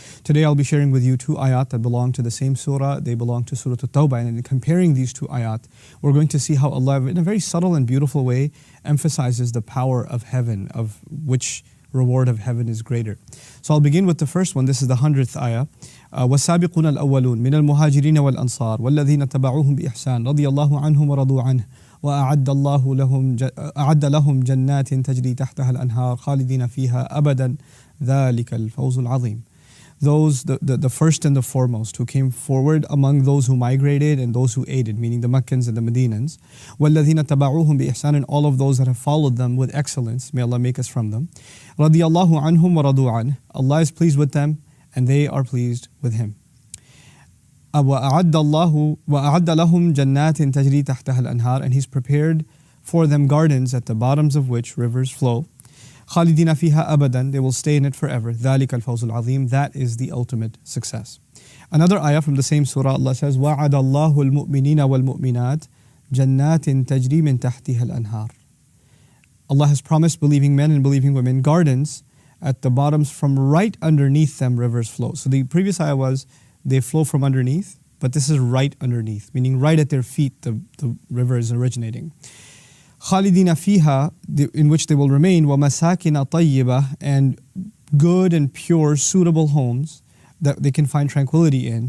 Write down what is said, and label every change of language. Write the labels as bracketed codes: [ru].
[en] Today I'll be sharing with you two ayat that belong to the same surah. They belong to Surah At-Tawbah, and in comparing these two ayat, we're going to see how Allah, in a very subtle and beautiful way, emphasizes the power of heaven, of which reward of heaven is greater. So I'll begin with the first one. This is the 100th ayah. [ar] والسابقون الأولون من المهاجرين والأنصار والذين تبعوهم بإحسان رضي الله عنهم ورضوا عنه أعد لهم جنات تجري تحتها الأنهار خالدين فيها أبدا ذلك الفوز العظيم. [en] Those, the first and the foremost who came forward among those who migrated and those who aided, meaning the Meccans and the Medinans, [ar] وَالَّذِينَ تَبَعُوهُمْ بِإِحْسَانٍ, [en] and all of those that have followed them with excellence, may Allah make us from them. [ar] رَضِيَ اللَّهُ عَنْهُمْ وَرَضُوا عَنْهُ, [en] Allah is pleased with them and they are pleased with Him. [ar] وَأَعَدَّ لَهُمْ جَنَّاتٍ تَجْرِي تَحْتَهَا الْأَنْهَارِ, [en] and He's prepared for them gardens at the bottoms of which rivers flow. [ar] خالدين فيها أبدا, [en] they will stay in it forever. [ar] ذلك الفوز العظيم, [en] that is the ultimate success. Another ayah from the same surah, Allah says, [ar] وَعَدَ اللَّهُ الْمُؤْمِنِينَ وَالْمُؤْمِنَاتِ جَنَّاتٍ تَجْرِي مِنْ تَحْتِهَا الْأَنْهَارِ. [en] Allah has promised believing men and believing women gardens at the bottoms, from right underneath them rivers flow. So the previous ayah was, they flow from underneath, but this is right underneath, meaning right at their feet the river is originating. [ar] خالدين فيها, [en] in which they will remain, [ar] وَمَسَاكِنَ طَيِّبَةً, [en] and good and pure, suitable homes that they can find tranquility in.